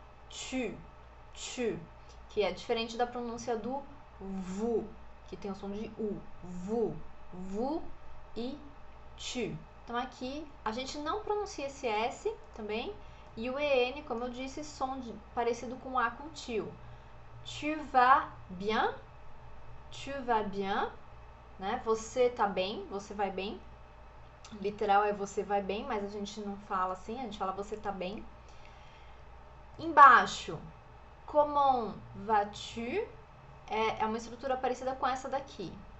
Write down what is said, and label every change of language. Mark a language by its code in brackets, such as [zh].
[pt] Tu, tu, que é diferente da pronúncia do vous, que tem o som de u. Vous e tu. Então aqui a gente não pronuncia esse S também. E o EN, como eu disse, som parecido com A com tio. [fr] Tu vas bien, tu vas bien, né? [pt] Você tá bem, você vai bem. Literal é você vai bem, mas a gente não fala assim, a gente fala você tá bem. Embaixo, [fr] comment vas-tu? [pt] É uma estrutura parecida com essa daqui.